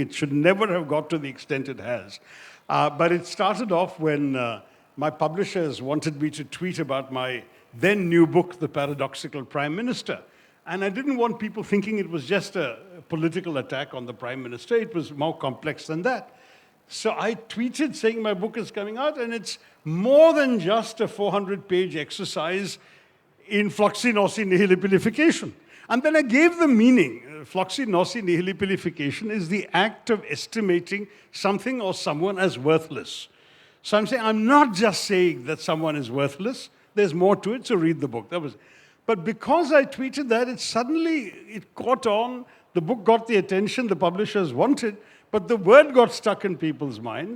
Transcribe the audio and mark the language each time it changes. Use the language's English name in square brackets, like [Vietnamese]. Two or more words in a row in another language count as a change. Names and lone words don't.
[English] It should never have got to the extent it has. But it started off when my publishers wanted me to tweet about my then new book, The Paradoxical Prime Minister. And I didn't want people thinking it was just a political attack on the Prime Minister. It was more complex than that. So I tweeted saying my book is coming out, and it's more than just a 400-page exercise in floxi nosi nihilipilification. And then I gave the meaning. Floxi nosi nihilipilification is the act of estimating something or someone as worthless. So I'm saying, I'm not just saying that someone is worthless. There's more to it, so read the book. But because I tweeted that, it caught on. The book got the attention the publishers wanted, but the word got stuck in people's minds.